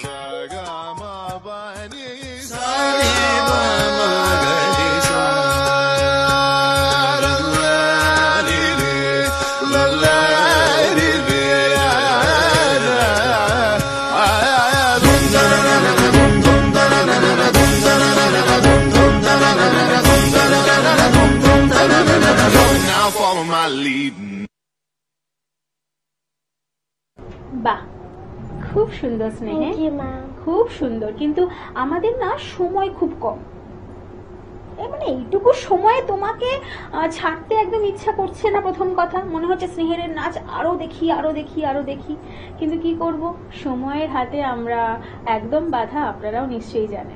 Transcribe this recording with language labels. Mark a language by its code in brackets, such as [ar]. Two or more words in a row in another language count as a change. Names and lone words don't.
[en] Ga ma ba ni sani ba ma gari sa. La la li li la la li li la la. Dum da na na na dum dum da na na na dum da na na na dum dum da na na na dum da na na na dum dum da na na na. Now follow my lead. [bn] বাহ, খুব সুন্দর স্নেহে, [en] Thank you, ma'am. [bn] খুব সুন্দর। কিন্তু আমাদের না সময় খুব কম, মানে এইটুকু সময়ে তোমাকে ছাড়তে একদম ইচ্ছা করছে না। প্রথম কথা, মনে হচ্ছে স্নেহের নাচ আরো দেখি আরো দেখি আরো দেখি, কিন্তু কি করব, সময়ের হাতে আমরা একদম বাধা, আপনারাও নিশ্চয়ই জানেন।